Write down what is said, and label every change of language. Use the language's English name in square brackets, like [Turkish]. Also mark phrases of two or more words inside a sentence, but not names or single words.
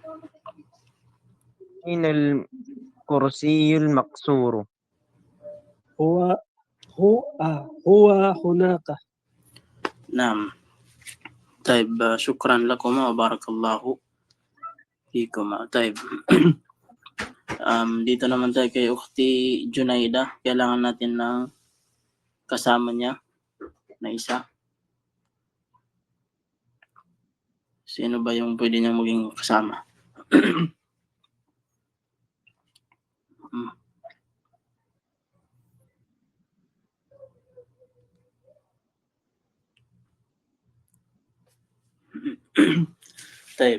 [Arabic] أين الكرسي المكسور؟ هو هناك. نعم. طيب شكرا لكم وبارك الله فيكم. [Filipino] طيب dito naman tayo kay Ukhti Junaida. Kailangan natin ng kasama niya na isa. Sino ba yung pwede niyang maging kasama? Tayo.